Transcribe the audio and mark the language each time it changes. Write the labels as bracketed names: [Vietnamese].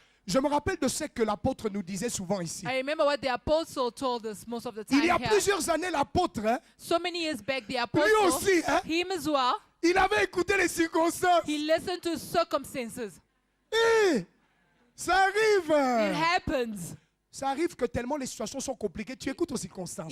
[French] Je me rappelle de ce que l'apôtre nous disait souvent ici. [English] I remember what the apostle told us most of the [French] Il [English] time [French] y a [English] here. [French] plusieurs années, l'apôtre, hein, [English] So many years back, the [French] lui [English] apostle, [French] aussi, hein, [English] him as well, [French] il avait écouté les circonstances. [English] he listened to circumstances. [French] Ça arrive. [English] It happens. [French] Ça arrive que tellement les situations sont compliquées, tu écoutes aux circonstances.